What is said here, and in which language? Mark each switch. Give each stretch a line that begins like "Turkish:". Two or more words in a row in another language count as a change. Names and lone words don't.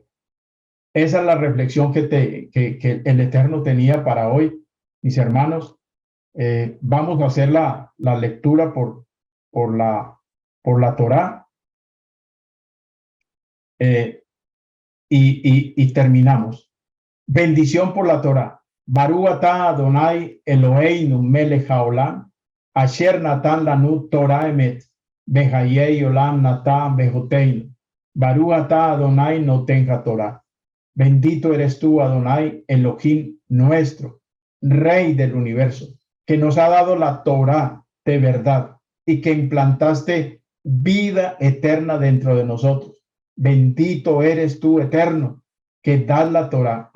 Spanish: Esa es la reflexión que el Eterno tenía para hoy, mis hermanos. Vamos a hacer la lectura por la Torá, y terminamos. Bendición por la Torá.
Hebrew: ברוך אתה אדני אלהינו מלך העולם אשר נתן לנו תורת אמת וחיי עולם נתן בתוכנו ברוך אתה אדני נותן התורה.
Spanish: Bendito eres tú, Adonai, Elohim nuestro, Rey del universo, que nos ha dado la Torah de verdad y que implantaste vida eterna dentro de nosotros. Bendito eres tú, eterno, que das la Torah.